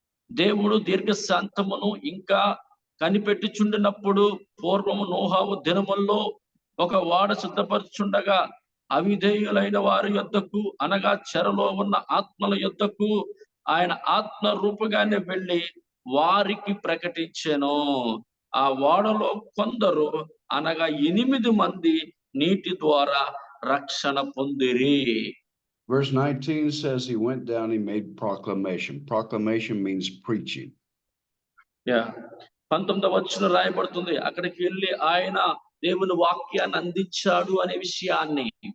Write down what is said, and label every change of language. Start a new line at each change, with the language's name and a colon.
Telugu: దేవుడు దీర్ఘశాంతమును ఇంకా కనిపెట్టుచుండినప్పుడు పూర్వము నోహావు దినముల్లో ఒక వాడ సిద్ధపరచుండగా అవిధేయులైన వారి యొద్దకు అనగా చెరలో ఉన్న ఆత్మల యొద్దకు ఆయన ఆత్మ రూపంగానే వెళ్ళి వారికి ప్రకటించెను. ఆ వాడలో కొందరు అనగా 8 మంది నీటి ద్వారా రక్షణ పొందిరి.
English: Verse 19 says he went down, he made proclamation. Proclamation means preaching.
Telugu: 19వ వచనం రాయబడుతుంది, అక్కడికి వెళ్ళి ఆయన దేవుని వాక్యాన్ని అందించాడు అనే విషయాన్ని.